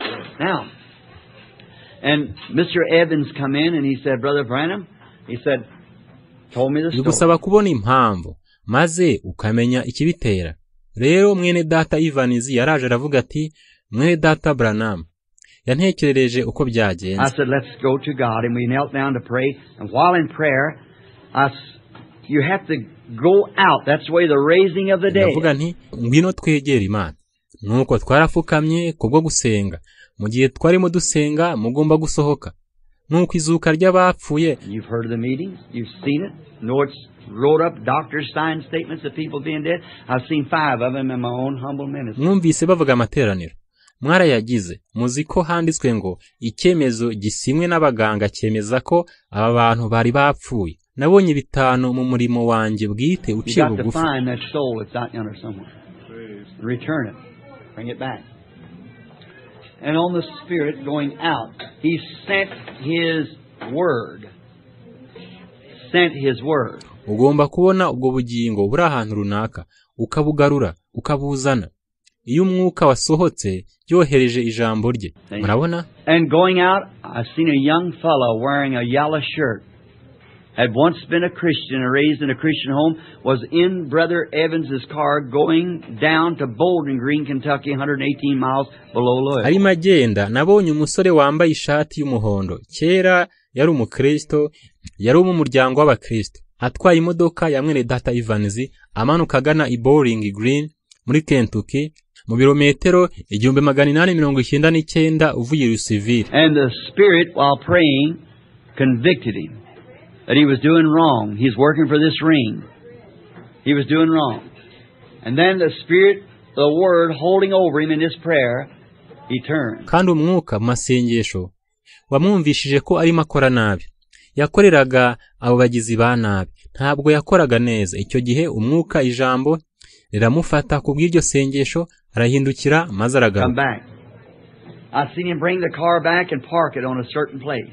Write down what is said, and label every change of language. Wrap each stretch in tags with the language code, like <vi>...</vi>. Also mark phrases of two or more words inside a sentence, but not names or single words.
<en>Now, and Mr. Evans come in and he said, "Brother Branham," he said, told me the story.</en> <rw>bigusaba kubona impamvu maze ukamenya ikibitera. Rero mwene data Ivanizi yaraje aravuga ati mwene data Branham yantekerereje uko byagenze.</rw> <en>I said, let's go to God, and we knelt down to pray. And while in prayer, you have to go out. That's the way the raising of the dead.</en> <rw>Ndavuga nti ngwino twegera Imana. Nuko twarapfukamye kubwo gusenga. Mu gihe twarimo dusenga mugomba gusohoka. Nuko izuka ry'abapfuye.</rw> <en>You've heard of the meetings. You've seen it. Know it's wrote up. Doctors sign statements of people being dead. I've seen 5 of them in my own humble ministry.</en> <rw>Mwumvise bavuga amateraniro. Mwarayagize. Muzi ko handitswe ngo icyemezo gisimwe n'abaganga cyemeza ko aba bantu bari bapfuye. Nabonye 5 mu murimo wanjye bwite uciye bugufi.</rw> <en>You got to find that soul that's out yonder somewhere. Return it. Bring it back. And on the Spirit going out, He sent His Word. Sent His Word.</en> <rw>Ugomba kubona ubwo bugingo buri ahantu runaka, ukabugarura, ukabuzana. Iyo umwuka wasohotse, yohereje ijambo rye. Murabona?</rw> <en>And going out, I've seen a young fellow wearing a yellow shirt. Had once been a Christian, raised in a Christian home, was in Brother Evans's car going down to Bowling Green, Kentucky, 118 miles below Louisville.</en> <rw>Ari magenda, nabonye umusore wambaye ishati y'umuhondo. Kera yari umukristo, yari mu muryango w'abakristo. Atwaye imodoka ya mwene data Ivanizi, amanuka agana i Bowling Green muri Kentucky, mu birometero 1899 uvuye Louisville.</rw> <en>And the Spirit, while praying, convicted him that he was doing wrong. He's working for this ring. He was doing wrong. And then the Spirit, the Word, holding over him in this prayer, he turned.</en> <rw>Kandi umwuka masengesho wamwumvishije ko arimo akora nabi. Yakoreraga abo bagizi ba nabi. Ntabwo yakoraga neza. Icyo gihe umwuka ijambo riramufata kubw'iryo sengesho arahindukira maze aragaruka.</rw> <en>Come back. I seen him bring the car back and park it on a certain place.</en>